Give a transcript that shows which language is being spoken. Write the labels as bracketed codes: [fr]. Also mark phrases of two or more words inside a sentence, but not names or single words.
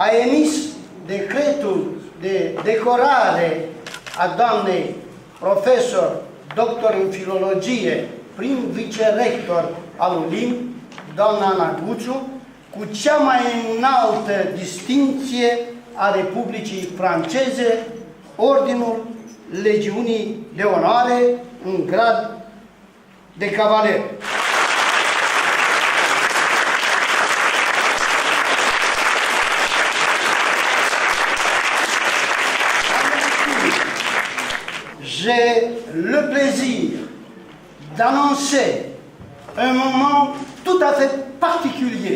[ro] emis decretul de decorare a doamnei profesor, doctor în filologie, prim vicerector al ULIM, doamna Ana Guțu, cu cea mai înaltă distincție a Republicii Franceze, Ordinul Legiunii de Onoare, în grad de cavaler. [fr] J'ai le plaisir d'annoncer un moment tout à fait particulier.